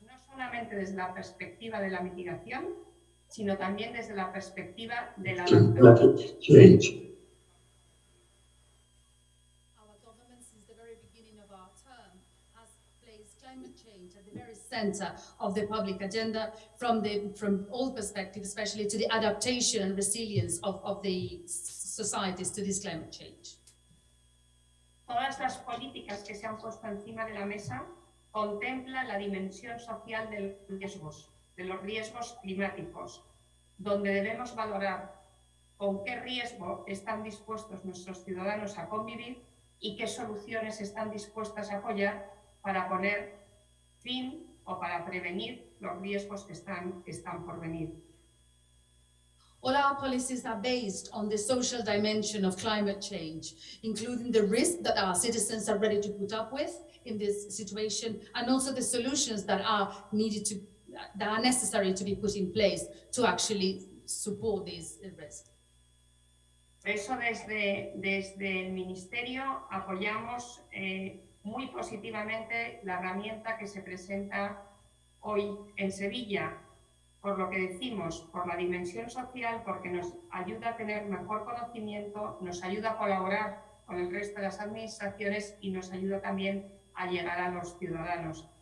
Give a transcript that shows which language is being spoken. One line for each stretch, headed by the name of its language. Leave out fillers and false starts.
Spanish: Solamente desde la perspectiva de la mitigación, sino también desde la perspectiva de la
English: change. Our government, since the very beginning of our term, has placed climate change at the very center of the public agenda from all perspectives, especially to the adaptation and resilience of the societies to this climate change.
Spanish: Todas las políticas que se han puesto encima de la mesa contempla la dimensión social de los riesgos climáticos, donde debemos valorar con qué riesgo están dispuestos nuestros ciudadanos a convivir y qué soluciones están dispuestas a apoyar para poner fin o para prevenir los riesgos que están por venir.
English: All our policies are based on the social dimension of climate change, including the risk that our citizens are ready to put up with in this situation, and also the solutions that are necessary to be put in place to actually support these risks.
Spanish: Por eso desde el Ministerio apoyamos muy positivamente la herramienta que se presenta hoy en Sevilla, por lo que decimos, por la dimensión social, porque nos ayuda a tener mejor conocimiento, nos ayuda a colaborar con el resto de las administraciones y nos ayuda también a llegar a los ciudadanos.